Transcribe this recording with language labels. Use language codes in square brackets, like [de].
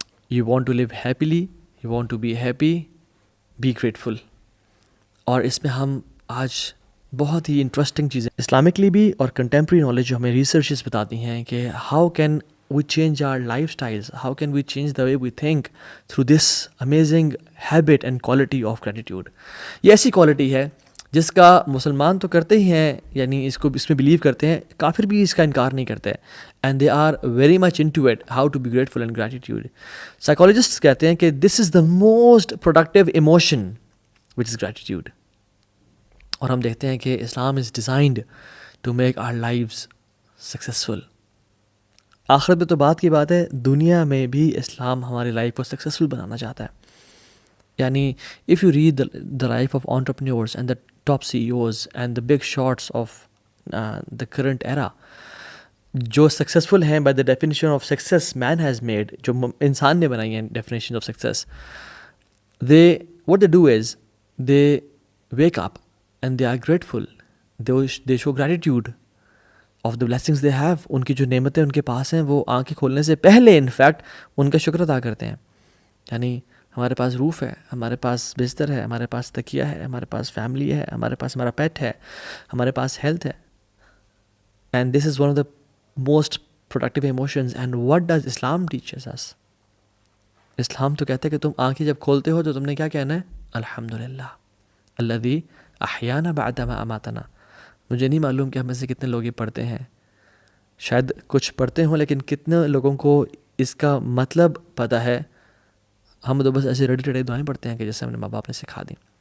[en] You want to live happily, you want to be happy, be grateful. [ur] اور اس میں ہم آج بہت ہی انٹرسٹنگ چیزیں اسلامکلی بھی اور کنٹمپریری نالج جو ہمیں ریسرچز بتاتی ہیں کہ [en] How can we change our lifestyles, how can we change the way we think through this amazing habit and quality of gratitude. [ur] یہ ایسی کوالٹی ہے جس کا مسلمان تو کرتے ہی ہیں, یعنی اس میں بلیو کرتے ہیں, کافر بھی اس کا انکار نہیں کرتے, [en] And they are very much into it how to be grateful and gratitude. [ur] Psychologist کہتے ہیں کہ [en] This is the most productive emotion which is gratitude. [ur] اور ہم دیکھتے ہیں کہ [en] Islam is designed to make our lives successful. [ur] آخرت میں تو بات کی بات ہے, دنیا میں بھی اسلام ہماری لائف کو سکسیزفل بنانا چاہتا ہے. [en] یعنی if you read the life of entrepreneurs and the top CEOs and the big shots of the current era, [ur] جو سکسیزفل ہیں [en] by the definition of success man has made, [ur] جو انسان نے بنائی ہیں [en] Definition of success, they what they do is they wake up and they are grateful, they show gratitude of the blessings they have. [ur] ان کی جو نعمتیں ان کے پاس ہیں وہ آنکھیں کھولنے سے پہلے انفیکٹ ان کا شکر ادا کرتے ہیں. یعنی ہمارے پاس روف ہے, ہمارے پاس بستر ہے, ہمارے پاس تکیہ ہے, ہمارے پاس فیملی ہے, ہمارے پاس ہمارا پیٹ ہے, ہمارے پاس ہیلتھ ہے. [en] And this is one of the most productive emotions. And what does Islam teaches us? [ur] اسلام تو کہتا ہے کہ تم آنکھیں جب کھولتے ہو تو تم نے کیا کہنا ہے؟ [ar] الحمدللہ الذی احیانا بعد ما اماتنا. [ur] مجھے نہیں معلوم کہ ہم میں سے کتنے لوگ یہ پڑھتے ہیں, شاید کچھ پڑھتے ہوں, لیکن کتنے لوگوں کو اس کا مطلب پتہ ہے؟ ہم تو بس ایسے ریڈی ٹیڈی دعائیں پڑھتے ہیں کہ جیسے ہم نے ماں باپ نے سکھا دیں.